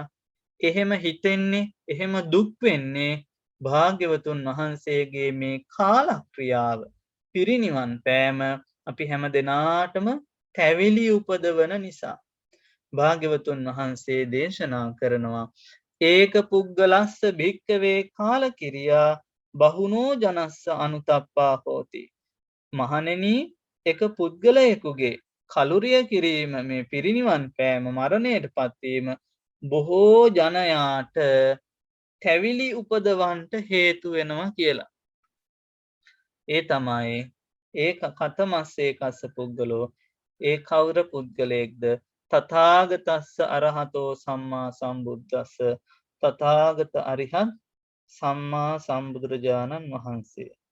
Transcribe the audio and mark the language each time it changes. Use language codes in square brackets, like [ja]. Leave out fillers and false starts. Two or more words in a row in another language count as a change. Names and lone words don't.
[si] එහෙම හිතෙන්නේ, එහෙම දුක් වෙන්නේ භාග්‍යවතුන් වහන්සේගේ මේ කාලක්‍රියාව පිරිනිවන් පෑම අපි හැම දෙනාටම තැවිලි උපදවන නිසා. භාග්‍යවතුන් වහන්සේ දේශනා කරනවා [pi] ඒක පුද්ගලස්ස භික්කවේ කාලකිරියා බහුනෝ ජනස්ස අනුතප්පා හෝති. [si] මහණෙනි එක පුද්ගලයෙකුගේ කලුරිය කිරීම මේ පිරිනිවන් පෑම මරණයට පත්වීම බොහෝ ජනයාට තැවිලි උපදවන්ට හේතු වෙනවා කියලා. ඒ තමයි [pi] ඒක කතමස්සේ කස්ස පුද්ගලෝ [si] ඒ කවුර පුද්ගලයෙක්ද [pi] තථාගතස්ස අරහතෝ සම්මා සම්බුද්දස්ස [si] තථාගත අරිහත් සම්මා සම්බුදුරජාණන් වහන්සේ.